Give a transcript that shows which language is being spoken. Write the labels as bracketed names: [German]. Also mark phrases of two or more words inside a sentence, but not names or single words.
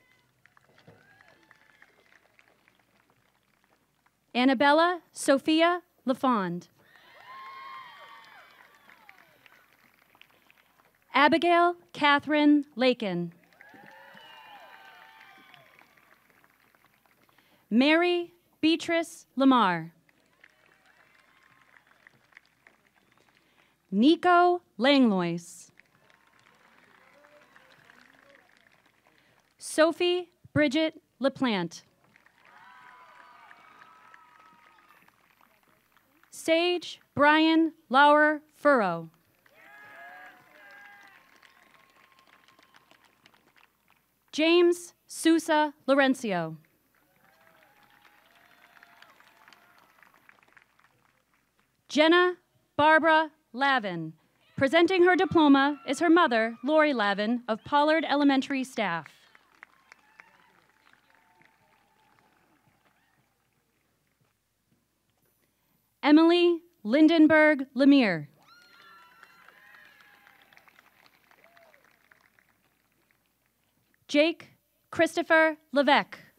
[English] Annabella Sophia LaFond. Abigail Catherine Lakin. Mary Beatrice Lamar. Nico Langlois. Sophie Bridget LaPlante. Sage Brian Lauer Furrow. James Sousa Laurencio. Jenna Barbara Lavin. Presenting her diploma is her mother, Lori Lavin, of Pollard Elementary staff. Emily Lindenberg Lemire. Jake Christopher Levesque.